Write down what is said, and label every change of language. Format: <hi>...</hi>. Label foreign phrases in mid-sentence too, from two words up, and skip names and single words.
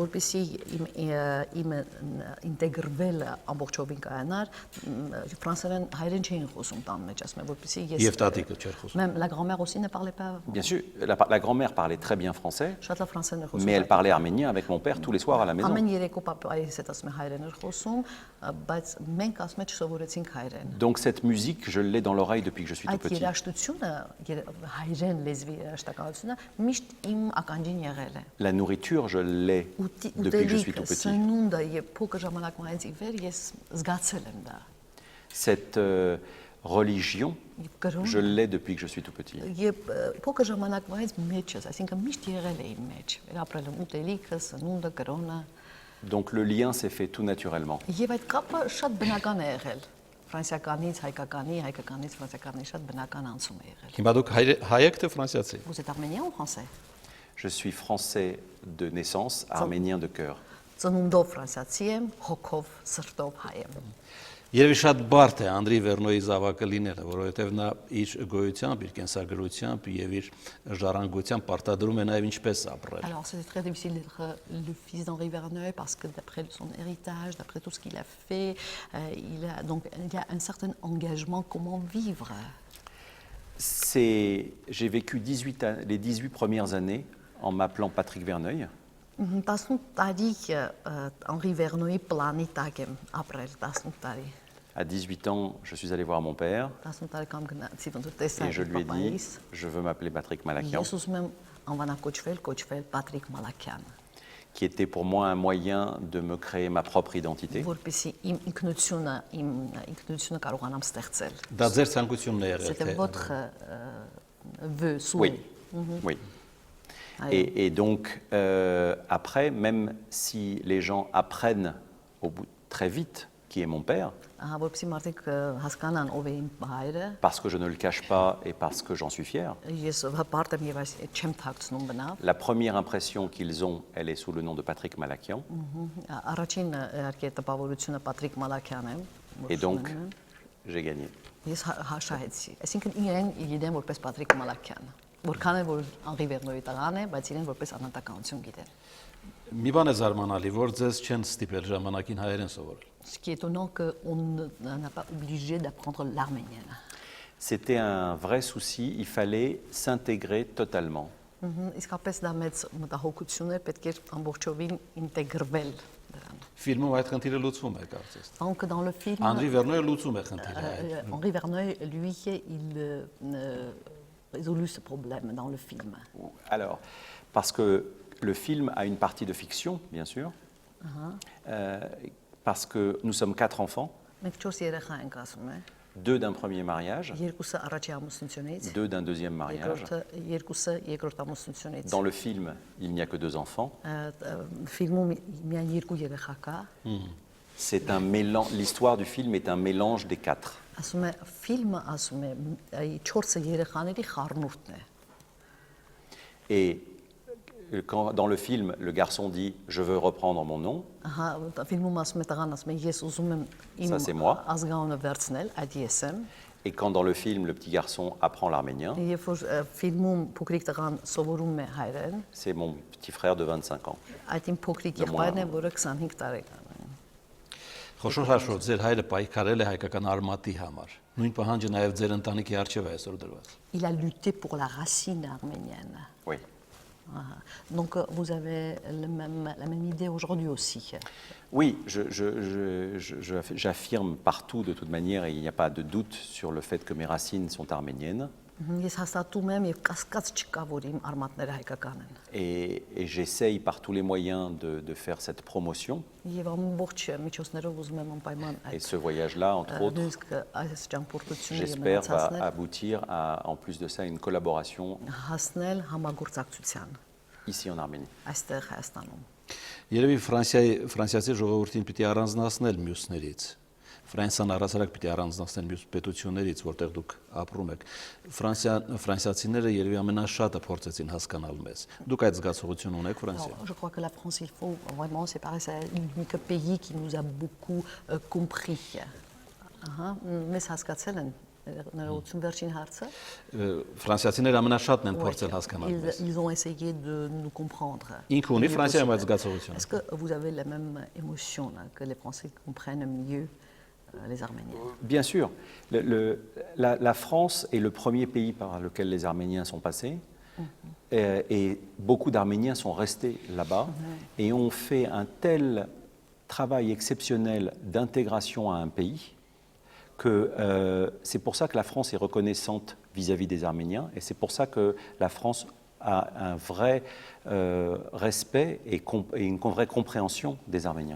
<fr>même la grand-mère aussi ne parlait pas. Bien sûr, la grand-mère parlait très bien français, mais elle parlait arménien avec mon père tous les soirs à la maison.</fr> <hy>պապայիս հետ ասում է հայերեն էր խոսում, բայց մենք ասում ենք չսովորեցինք հայերեն։</hy> <fr>Donc cette musique, je l'ai dans l'oreille depuis que je suis tout</fr> <hy>Այդ</hy> <fr>petit.</fr> <hy>երաժշտությունը, հայերեն լեզվի երաժշտականությունը միշտ իմ ականջին եղել է։</hy> <fr>La nourriture, je l'ai depuis que je suis tout petit.</fr> <hy>Սնունդը եւ փոքր ժամանակից ի վեր ես զգացել եմ դա։</hy> <fr>Cette religion, je l'ai depuis que je suis tout petit.</fr> <hy>Եվ փոքր ժամանակից մեջս, այսինքն միշտ եղել է իմ մեջ։ Վերապրել եմ ուտելիքը, սնունդը, կրոնը։</hy> <fr>Donc le lien s'est fait tout naturellement.</fr> <hy>Եվ այդ կապը շատ բնական է եղել։ Ֆրանսիականից հայկականի, հայկականից ֆրանսիականի շատ բնական անցում է եղել։ Հիմա դուք հայ եք թե ֆրանսիացի։</hy> <fr>Vous êtes arménien ou français? Je suis français de naissance, arménien de cœur.</fr> <hy>Ծնունդով ֆրանսիացի եմ, հոգով, սրտով հայ եմ։ Երևի շատ բարդ է Անդրի Վերնոյի զավակը լինելը, որովհետև նա իր գոյությամբ, իր կենսագրությամբ եւ իր ժառանգությամբ պարտադրում է նաեւ ինչպես ապրել։</hy> <fr>Alors c'était très difficile d'être le fils d'Henri Verneuil parce que d'après son héritage, d'après tout ce qu'il a fait, il y a un certain engagement comment vivre. J'ai vécu les 18 premières années en m'appelant Patrick Verneuil.</fr> <hy>18 տարի Henri Verneuil պլանի տակ եմ ապրել 18 տարի։</hy> <fr>À 18 ans, je suis allé voir mon père</fr> <hy>18 տարեկան գնացի ոնց որ</hy> <fr>et</fr> <hy>տեսա</hy> <fr>je lui ai dit,</fr> <hy>պապայիս։</hy> <fr>je veux m'appeler Patrick Malakian,</fr> <hy>Ես ուզում եմ անվանակոչվել Պատրիկ Մալաքյան,</hy> <fr>qui était pour moi un moyen de me créer ma propre identité.</fr> <hy>որպեսզի իմ ինքնությունը կարողանամ ստեղծել։ Դա ձեր ցանկությունն է եղել</hy> <fr>C'était</fr> <hy>թե</hy> <fr>votre vœu, Oui, souhait. oui.</fr> <hy>Այո։</hy> <fr>Et donc, après, même si les gens apprennent au bout très vite qui est mon père,</fr> <hy>Ահա որպեսզի մարդիկ հասկանան ով է իմ հայրը,</hy> <fr>parce que je ne le cache pas et parce que j'en suis fier,</fr> <hy>ես հպարտ եմ եւ այս չեմ թաքցնում բնավ։</hy> <fr>la première impression qu'ils ont, elle est sous le nom de Patrick Malakian.</fr> <hy>Առաջին իհարկե տպավորությունը Պատրիկ Մալաքյան է։</hy> <fr>Et donc, j'ai gagné.</fr> <hy>Ես հաշահեցի։ Այսինքն իրեն գիտեմ որպես Պատրիկ Մալաքյան, որքան է որ Henri Verneuil-ի տղան է, բայց իրեն որպես անհատականություն գիտեն։ մի բան է զարմանալի, որ ձեզ չեն ստիպել ժամանակին հայերեն սովորել։</hy> <fr>Ce qui est étonnant qu'on n'a pas obligé d'apprendre l'arménienne. C'était un vrai souci, il fallait s'intégrer totalement.</fr> <hy>Իսկապես դա մեծ մտահոգություն է, պետք է ամբողջովին ինտեգրվել դրան։ Ֆիլմում այդ խնդիրը լուծվում է, կարծես։</hy> <fr>Donc dans le film</fr> <hy>Անդրի Վերնոյը լուծում է խնդիրը։</hy> <fr>Henri Verneuil lui il résolut ce problème dans le film. Alors, parce que le film a une partie de fiction, bien sûr, parce que nous sommes 4 enfants,</fr> <hy>Մենք 4 երեխա ենք ասում է,</hy> <fr>2 d'un premier mariage,</fr> <hy>երկուսը առաջի ամուսնությունից,</hy> <fr>2 d'un deuxième mariage.</fr> <hy>երկուսը երկրորդ ամուսնությունից։</hy> <fr>Dans le film, il n'y a que 2 enfants.</fr> <hy>Ֆիլմում միայն երկու երեխա կա։</hy> <fr>C'est un mélange. L'histoire du film est un mélange des 4.</fr> <hy>Ասում է ֆիլմը ասում է այ 4 երեխաների խառնուրդն է։</hy> <fr>Et quand, dans le film, le garçon dit « Je veux reprendre mon nom</fr> <hy>Ահա ֆիլմում ասում է տղան ասում է ես ուզում եմ</hy> <fr>Ça, c'est moi.</fr> <hy>ազգանունը վերցնել, այդ ես եմ։ »,</hy> <fr>et quand dans le film, le petit garçon apprend l'arménien,</fr> <hy>Երբ որ ֆիլմում փոքրիկ տղան սովորում է հայերեն,</hy> <fr>c'est mon petit frère de 25 ans.</fr> <hy>այդ իմ փոքրիկ Դե եղբայրն է, որը 25 տարեկան է։ Խոշոր հաշվով ձեր հայրը պայքարել է հայկական արմատի համար։ Նույն պահանջը նաև ձեր ընտանիքի արժև է այսօր դրված։</hy> <fr>Il a lutté pour la racine arménienne. Oui. Donc vous avez la même idée aujourd'hui aussi. Oui, j'affirme partout de toute manière, et il n'y a pas de doute sur le fait que mes racines sont arméniennes.</fr> <hy>Ես հաստատում եմ եւ կասկած չկա, որ իմ արմատները հայկական են։</hy> <fr>Et j'essaye par tous les moyens de faire cette promotion.</fr> <hy>Եվ ամբողջ միջոցներով ուզում եմ անպայման</hy> <fr>Et</fr> <hy>այդ</hy> <fr>ce voyage-là, entre autres,</fr> <hy>այս ճամփորդությունը</hy> <fr>j'espère, va aboutir à, en plus de ça, une collaboration</fr> <hy>հասնել համագործակցության</hy> <fr>ici en Arménie.</fr> <hy>այստեղ Հայաստանում։ Երևի ֆրանսիացի ժողովրդին պիտի առանձնացնել մյուսներից։ Ֆրանսիան առասարակ պիտի առանձնացնել մյուս պետություններից, որտեղ դուք ապրում եք։ Ֆրանսիացիները երևի ամենաշատը փորձեցին հասկանալ մեզ։ Դուք այդ զգացողությունը ունեք Ֆրանսիայում։</hy> <fr>Je crois que la France, il faut vraiment séparer, c'est l'unique pays qui nous a beaucoup compris.</fr> <hy>Մեզ հասկացել են ներողություն վերջին հարցը։ Ֆրանսիացիները ամենաշատն են փորձել հասկանալ մեզ։</hy> <fr>Ils ont essayé de nous comprendre.</fr> <hy>Ինքը ունի Ֆրանսիայում այդ զգացողությունը։</hy> <fr>Est-ce que vous avez la même émotion là, que les Français comprennent mieux les Arméniens? Bien sûr, la France est le premier pays par lequel les Arméniens sont passés. Et beaucoup d'Arméniens sont restés là-bas et ont fait un tel travail exceptionnel d'intégration à un pays, que c'est pour ça que la France est reconnaissante vis-à-vis des Arméniens, et c'est pour ça que la France a un vrai respect et une vraie compréhension des Arméniens.</fr>